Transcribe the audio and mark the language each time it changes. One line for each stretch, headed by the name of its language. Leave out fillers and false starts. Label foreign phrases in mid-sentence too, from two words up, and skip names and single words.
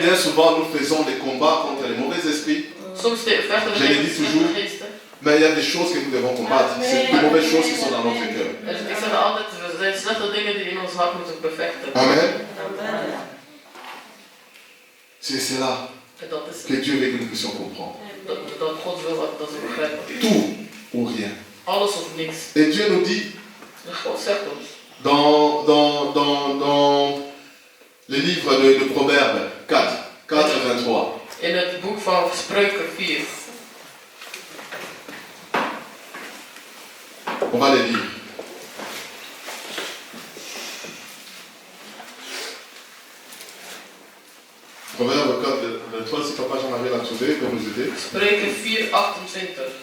French: Bien souvent, nous faisons des combats contre les mauvais esprits,
Dutch: Soms vechten we
French: Je l'ai
Dutch: tegen
French: dit
Dutch: slechte
French: toujours.
Dutch: geesten.
French: mais il y a des choses que nous devons combattre. C'est des mauvaises choses qui sont dans notre cœur.
Dutch: Ik zeg altijd, er zijn slechte dingen die in ons hart moeten bevechten.
French: Amen.
Dutch: Amen.
French: C'est cela
Dutch: En dat is
French: que Dieu veut que nous puissions comprendre.
Dutch: dat God wil dat we begrijpen.
French: Tout ou rien.
Dutch: Alles of niks.
French: Et Dieu nous dit
Dutch: En God zegt ons.
French: dans le livre de Proverbes 4, 23.
Dutch: In het boek van Spreuken 4.
French: On va les lire. Proverbe 4, 23, si papa Jean-Marie l'a trouvé, il peut nous aider.
Dutch: Spreuken 4, 28.